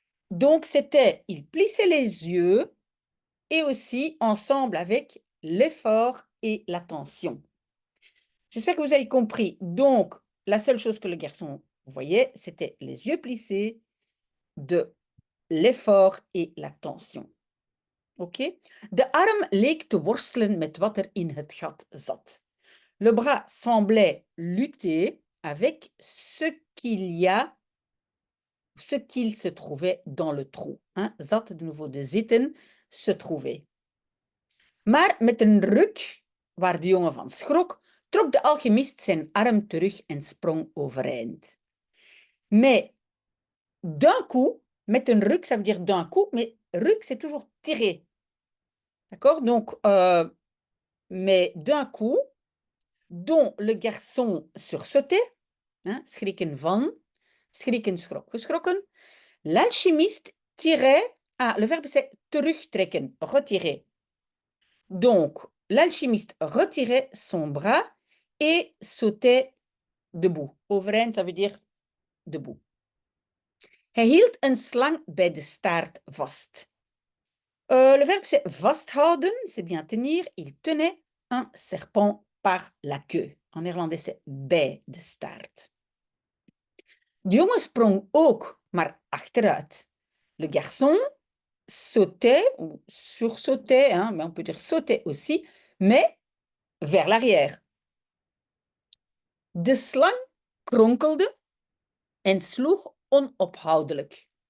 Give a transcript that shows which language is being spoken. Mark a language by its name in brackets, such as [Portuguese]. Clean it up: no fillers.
[French] Donc, c'était, il plissait les yeux et aussi ensemble avec l'effort et l'attention. J'espère que vous avez compris. Donc, la seule chose que le garçon voyait, c'était les yeux plissés, de l'effort et la tension. Oké? [Dutch] De arm leek te worstelen met wat er in het gat zat. [French] Le bras semblait lutter avec ce qu'il y a ce qu'il se trouvait dans le trou. Hein? Zat, de nouveau de zitten, se trouver. [Dutch] Maar met een ruk, waar de jongen van schrok, trok de alchemist zijn arm terug en sprong overeind. [French] Mais d'un coup, met een ruk, ça veut dire d'un coup, mais ruk, c'est toujours tirer. D'accord? Donc, mais d'un coup, dont le garçon sursautait, hein, schrikken van, schrikken, schrok, geschrokken. L'alchimiste tirait, le verbe c'est terugtrekken, retirer. Donc, l'alchimiste retirait son bras et sautait debout. Overeind, ça veut dire debout. [Dutch] Hij hield een slang bij de staart vast. [French] Le verbe c'est vasthouden, c'est bien tenir. Il tenait un serpent par la queue. En néerlandais c'est bij de staart. [Dutch] De jongen sprong ook, maar achteruit. [French] Le garçon sautait, ou sursautait, hein, mais on peut dire sautait aussi, mais vers l'arrière. [Dutch] De slang kronkelde en sloeg onophoudelijk.